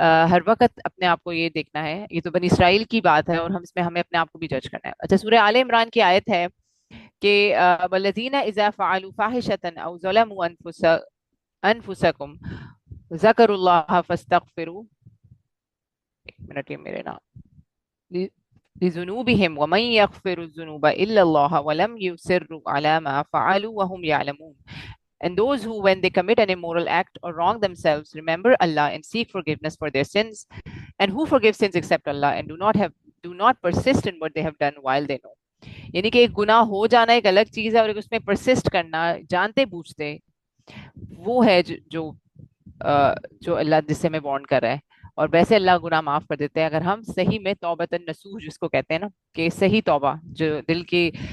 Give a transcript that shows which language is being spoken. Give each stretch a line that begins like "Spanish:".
Urdu: ہر وقت اپنے آپ کو یہ دیکھنا ہے، یہ تو بنی اسرائیل کی بات ہے اور ہم اس میں ہمیں اپنے آپ کو بھی جج کرنا ہے۔ اچھا، سورہ آل عمران کی آیت ہے کہ
Arabic: والذین اذا فعلوا فاحشۃ او ظلموا انفسکم ذکروا اللہ فاستغفروا،
Urdu: ایک منٹ یہ میرے نام،
Arabic: لذنوبهم ومن يغفر الذنوب الا الله ولم يصروا على ما فعلوا وهم يعلمون.
English: And those who, when they commit an immoral act or wrong themselves, remember Allah and seek forgiveness for their sins, and who forgives sins except Allah, and do not persist in what they have done while they know.
Urdu: یعنی کہ ایک گناہ ہو جانا ایک الگ چیز ہے، اور ایک اس میں پرسسٹ کرنا جانتے بوجھتے، وہ ہے جو اللہ جس سے ہمیں وارن کر رہا ہے۔ اور ویسے اللہ گناہ معاف کر دیتے ہیں اگر ہم صحیح میں توبۃ النصوح جس کو کہتے ہیں نا، کہ صحیح توبہ جو دل کی